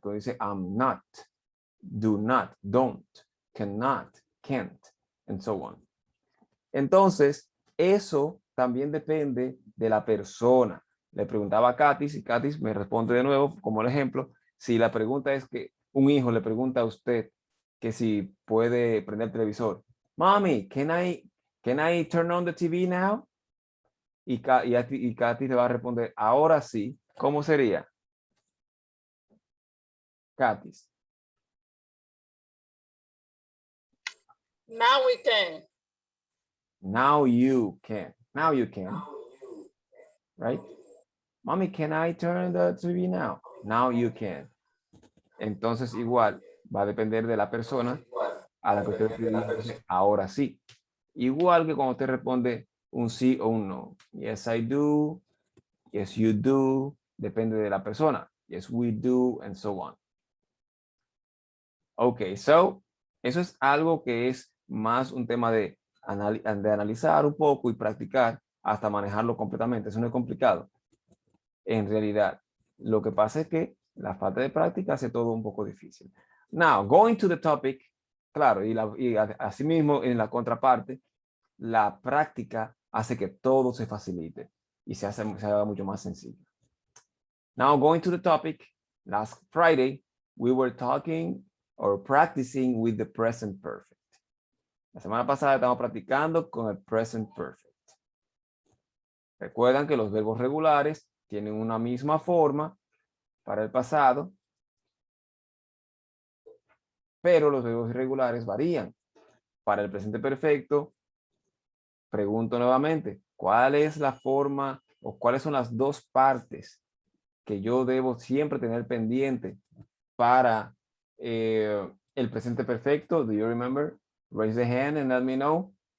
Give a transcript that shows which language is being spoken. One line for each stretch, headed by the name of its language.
Spanish: Cuando dice
English: I'm not, do not, don't, cannot, can't, and so on.
Spanish: Entonces, eso también depende de la persona. Le preguntaba a Katis y Katis me responde de nuevo como el ejemplo. Si la pregunta es que un hijo le pregunta a usted que si puede prender el televisor.
English: Mommy, can I turn on the TV now?
Spanish: Y Katis le va a responder, ahora sí. ¿Cómo sería? Katis.
English: Now we can. Now you can. Now you can. Right? Mommy, can I turn the TV now? Now you can.
Spanish: Entonces, igual, va a depender de la persona a la que usted dice ahora sí. Igual que cuando usted responde un sí o un no.
English: Yes, I do. Yes, you do.
Spanish: Depende de la persona.
English: Yes, we do, and so on. Ok, so,
Spanish: eso es algo que es más un tema de analizar un poco y practicar hasta manejarlo completamente. Eso no es complicado. En realidad, lo que pasa es que la falta de práctica hace todo un poco difícil.
English: Now, going to the topic,
Spanish: claro, y asimismo en la contraparte, la práctica hace que todo se facilite y se haga mucho más sencillo.
English: Now, going to the topic, last Friday, we were talking or practicing with the present perfect.
Spanish: La semana pasada estamos practicando con el present perfect. Recuerdan que los verbos regulares tienen una misma forma para el pasado, pero los verbos irregulares varían. Para el presente perfecto, pregunto nuevamente, ¿cuál es la forma o cuáles son las dos partes que yo debo siempre tener pendiente para el presente perfecto?
English: Do you remember? Raise the hand and let me know.